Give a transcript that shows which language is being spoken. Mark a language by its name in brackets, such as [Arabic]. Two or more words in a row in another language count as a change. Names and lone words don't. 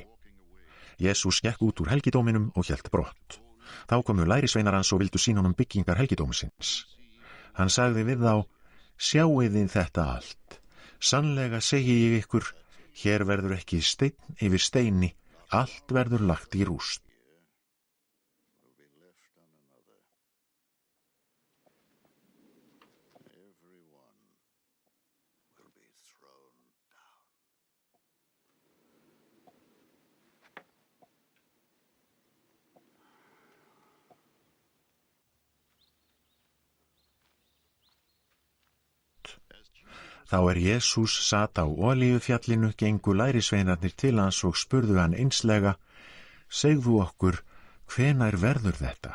[Icelandic] Jesús gekk út úr helgidóminum og hélt brott. Þá komu lærisveinar hans og vildu sýna honum byggingar helgidómsins. Hann sagði við þá, sjáið þið þetta allt. Sannlega segi ég ykkur, hér verður ekki steinn yfir steini, allt verður lagt í rúst. [English] Will be left on another. Everyone will be thrown down. [Icelandic] Þá Jesús sat á Olíufjallinu, gengu lærisveinarnir til hans og spurðu hann einslega, segðu okkur, hvenær verður þetta?